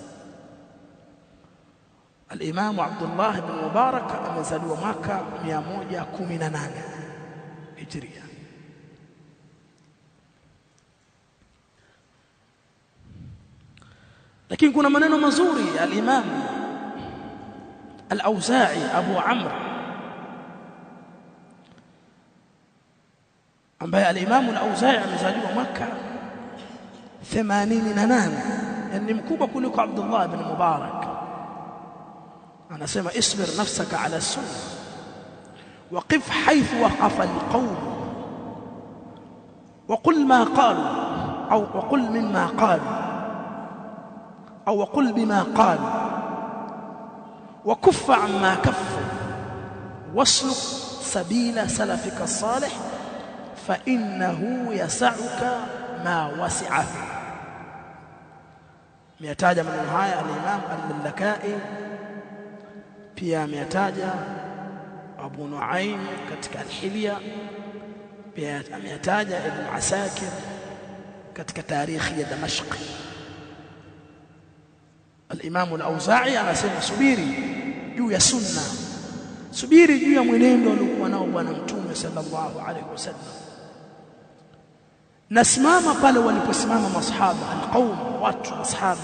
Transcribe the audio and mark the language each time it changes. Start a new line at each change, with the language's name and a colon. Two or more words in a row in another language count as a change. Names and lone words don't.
Swahili: Al-Imam Abdullah ibn Mubarak amezaliwa mwaka 118 Hijria. Lakini kuna maneno mazuri al-Imam al-Auza'i Abu Amr, ambaye al-Imam al-Auza'i amezaliwa mwaka 88, yani mkubwa kuliko Abdullah ibn Mubarak.
Arabic: anasema اصبر نفسك على السنة وقف حيث وقف القوم وقل ما قالوا أو وقل مما قالوا أو وقل بما قالوا وكف عما كفوا واسلك سبيل سلفك الصالح فإنه يسعك ما وسعه. ميتاجا من هاي الإمام اللكائي
Swahili: pia ameyataja Abu Nuaim katika al-Hilya, pia ameyataja Ibn Asakir katika tarikhi ya Damashq. Al-Imam al-Auza'i anasema subiri juu ya sunna, subiri juu ya mwenendo aliokuwa nao bwana Mtume
Arabic: صلى الله عليه وسلم,
Swahili: nasimama pale waliposimama masahaba al-qaum, watu masahaba.